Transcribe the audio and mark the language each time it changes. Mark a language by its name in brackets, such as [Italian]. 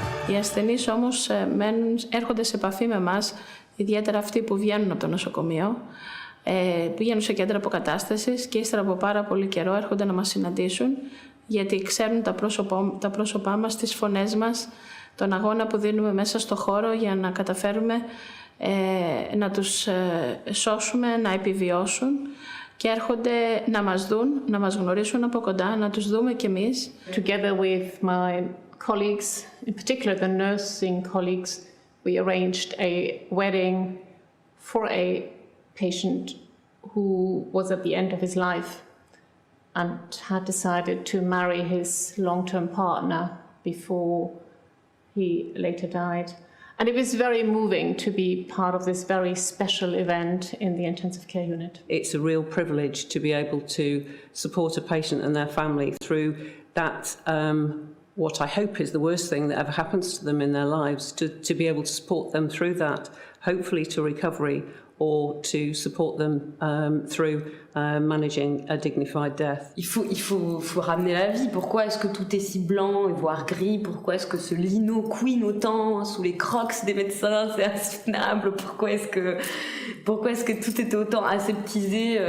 [Greek] Οι ασθενείς όμως έρχονται σε επαφή με εμάς, ιδιαίτερα αυτοί που βγαίνουν από το νοσοκομείο, πηγαίνουν σε κέντρα αποκατάστασης και ύστερα από πάρα πολύ καιρό έρχονται να μας συναντήσουν, γιατί ξέρουν τα πρόσωπά μας, τις φωνές μας, τον αγώνα που δίνουμε μέσα στο χώρο για να καταφέρουμε να τους σώσουμε, να επιβιώσουν, και έρχονται να μας δουν, να μας γνωρίσουν από κοντά, να τους δούμε κι εμείς. [English] Together with my colleagues, in particular the nursing colleagues, we arranged a wedding for a patient who was at the end of his life and had decided to marry his long-term partner before he later died. And it was very moving to be part of this very special event in the intensive care unit. It's a real privilege to be able to support a patient and their family through that, what I hope is the worst thing that ever happens to them in their lives, to be able to support them through that, hopefully to recovery, or to support them through managing a dignified death. [French] Il faut ramener la vie. Pourquoi est-ce que tout est si blanc et voire gris? Pourquoi est-ce que ce lino couine autant sous les crocs des médecins? C'est insoutenable. Pourquoi est-ce que tout était autant aseptisé?